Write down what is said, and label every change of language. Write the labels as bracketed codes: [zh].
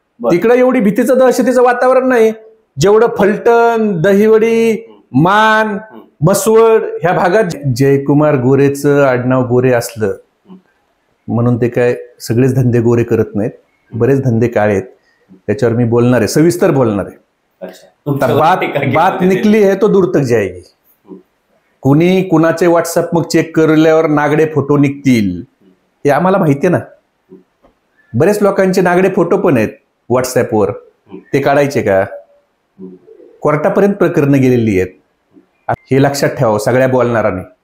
[mr] तिकडे एवढी भीतीचं दहशतीचं वातावरण नाही जेवढं फलटण, दहिवडी, मान, मसवड ह्या भागात. जयकुमार गोरेचं आडनाव गोरे असलं म्हणून ते काय सगळेच धंदे गोरे करत नाहीत, बरेच धंदे काळे आहेत. त्याच्यावर मी बोलणार आहे, सविस्तर बोलणार आहे. [hi] बात निकली है तो दूर तक जाएगी. [mr] कुणी कुणाचे व्हॉट्सअप मग चेक करल्यावर नागडे फोटो निघतील हे आम्हाला माहिती आहे ना. बरेच लोकांचे नागडे फोटो पण आहेत व्हॉट्सअपवर, ते काढायचे का? कोर्टापर्यंत प्रकरणं गेलेली आहेत. हे लक्षात ठेवा सगळ्या बोलणारांनी.